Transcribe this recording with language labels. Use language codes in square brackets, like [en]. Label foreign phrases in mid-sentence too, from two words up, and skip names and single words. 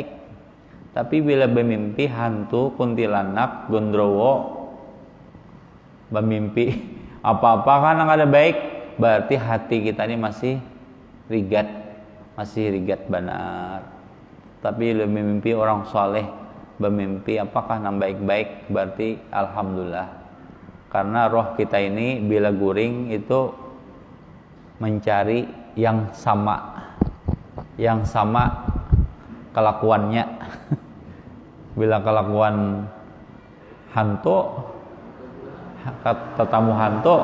[bjn] Tapi bila bermimpi hantu, kuntilanak, gondrowo bermimpi apa-apa kan yang ada baik berarti hati kita ini masih rigat benar. Tapi lebih mimpi orang soleh bermimpi apakah yang baik-baik berarti alhamdulillah. Karena roh kita ini bila guring itu mencari yang sama kelakuannya. Bila kelakuan hantu tetamu hantu.